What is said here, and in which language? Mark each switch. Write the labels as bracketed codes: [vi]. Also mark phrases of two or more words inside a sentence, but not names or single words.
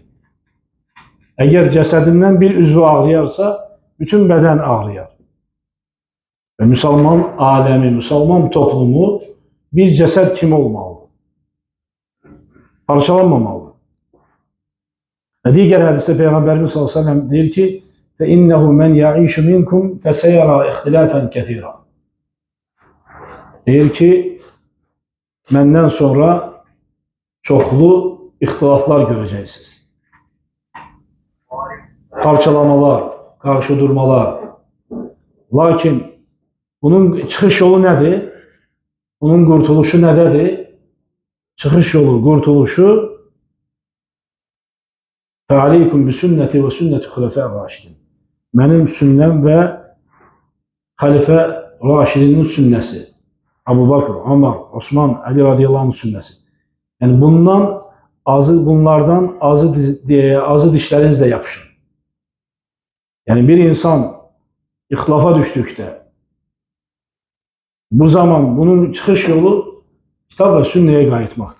[az] Əgər cəsədindən bir üzvü ağrıyarsa, bütün bədən ağrıyar. Və müsəlman aləmi, müsəlman toplumu bir cəsəd kimi olmalıdır. Parçalanmamalıdır. Və digər hədisdə Peyğəmbərimiz [ar] صلى الله عليه وسلم [az] deyir ki, [ar] فَإِنَّهُ مَنْ يَعِيشُ مِنْكُمْ فَسَيَرَى اِخْتِلَافًا كَثِيرًا. [az] Deyir ki, məndən sonra çoxlu ixtilaflar görəcəksiniz. Parçalamalar, qarşıdurmalar. Lakin bunun çıxış yolu nədir? Bunun qurtuluşu nədədir? Çıxış yolu, qurtuluşu [ar] فَعَلَيْكُمْ بِسُنَّةِ وَسُنَّةِ خُلَفَاءِ الرَّاشِدِينَ. [az] Mənim sünnəm və xəlifə Raşidinin sünnəsi. Əbu Bakr, Ömər, Osman, Əli [ar] رضي الله عنه [az] sünnəsi. Yəni bunlardan azı dişlərinizlə yapışın. Yəni bir insan ixtilafa düşdükdə bu zaman bunun çıxış yolu kitab və sünnəyə qayıtmaqdır.